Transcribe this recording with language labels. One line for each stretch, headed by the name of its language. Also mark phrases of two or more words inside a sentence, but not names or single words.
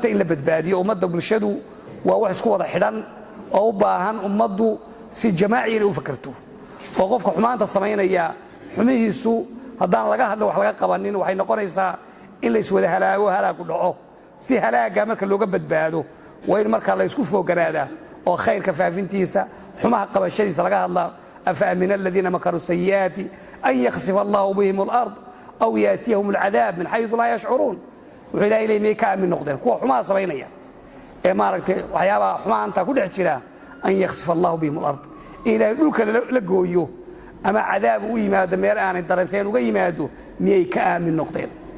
Somali: in la badbaadiyo ummadda bulshadu waa wax isku wada xidhan oo u baahan ummaddu si jamaaci inay u fakarto oo qofka xumaanta samaynaya xumihiisu haddaan laga hadlo wax laga qabanin waxay noqonaysaa in la iswada halaago halaagu dhaco si halaaga marka looga badbaado waa in marka la isku fooganaada oo khayrka faafintiisa xumaha qabashadiisa laga hadlaa
Arabic: أفأمن الذين مكروا السيئات أن يخسف الله بهم الأرض أو يأتيهم العذاب من حيث لا يشعرون
Somali: wuxuu ilaahay leeyahay ka aamin noqdeen kuwa xumaha samaynaya ee maaragtay waxyaabaha xumaanta ku dhex jira
Arabic: أن يخسف الله بهم الأرض
Somali: ilaahay dhulka la gooyo ama cadaab u yimaado meel aanay dareensayn uga yimaado miyay ka aamin noqdeen